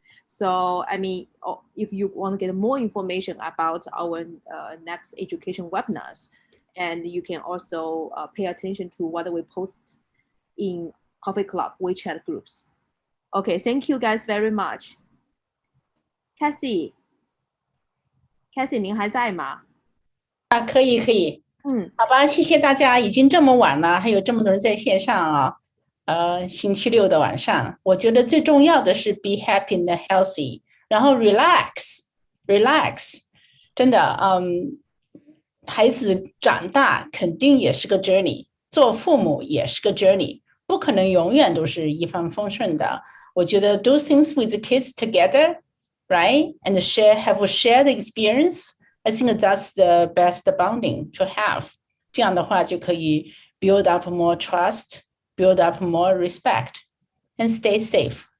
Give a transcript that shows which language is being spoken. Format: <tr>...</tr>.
<en>So, I mean, if you want to get more information about our next education webinars, and you can also pay attention to what we post in Coffee Club WeChat groups. Okay, thank you guys very much.</en> <zh>Cassie， 您还在吗？可以。好吧，谢谢大家，已经这么晚了，还有这么多人在线上啊。星期六的晚上，我觉得最重要的是</zh> <en>be happy and healthy，</en> <zh>然后 relax， 真的，孩子长大肯定也是个 journey， 做父母也是个 journey， 不可能永远都是一帆风顺的。我觉得</zh> <en>do things with the kids together, right? And have a shared experience. I think that's the best bonding to have.</en> <zh>这样的话就可以</zh> <en>build up more trust, build up more respect, and stay safe.</en>